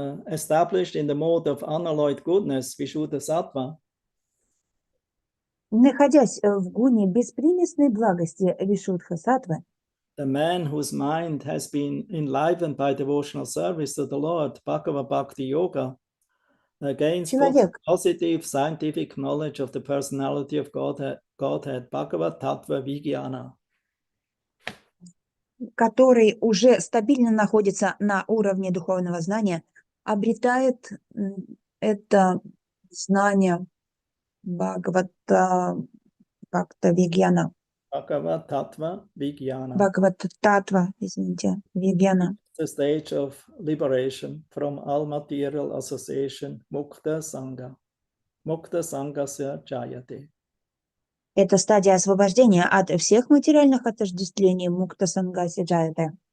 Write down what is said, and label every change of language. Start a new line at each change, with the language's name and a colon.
English: Established in the mode of unalloyed goodness, Vishuddha Sattva,
Russian: находясь в гуне беспримесной благости Вишудха Саттвы,
English: the man whose mind has been enlivened by devotional service to the Lord, Bhagavad Bhakti Yoga, gains positive scientific knowledge of the personality of Godhead, Bhagavad Tattva Vijnana.
Russian: который уже стабильно находится на уровне духовного знания, обретает это знание Бхагавата Вигьяна.
Sanskrit: Bhagavad Tattva Vijnana.
Russian: Бхагават Татва, извините, Вигьяна.
English: The stage of liberation from all material association, Mukta Sangha.
Sanskrit: Mukta Sanghasya Jayate.
Russian: Это стадия освобождения от всех материальных отождествлений Мукта Сангасya Джаяте.